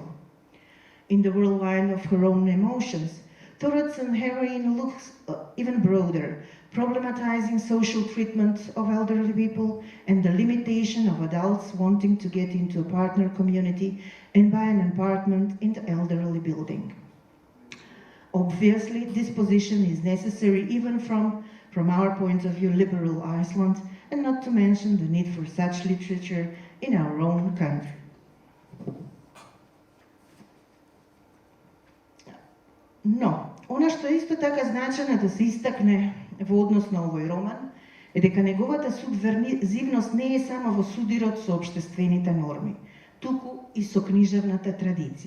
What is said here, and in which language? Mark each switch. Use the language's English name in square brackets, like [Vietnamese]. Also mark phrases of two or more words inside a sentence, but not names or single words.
[English] In the whirlwind of her own emotions, Thoroddsen heroine looks even broader, problematizing social treatment of elderly people and the limitation of adults wanting to get into a partner community and buy an apartment in the elderly building. Obviously, this position is necessary even from our point of view, liberal Iceland, and not to mention the need for such literature in our own country. [Macedonian] Но, она што исто така значено да се истакне во однос на овој роман е дека неговата субверзивност не е само во судирот со општествените норми, туку и со книжевната традиција.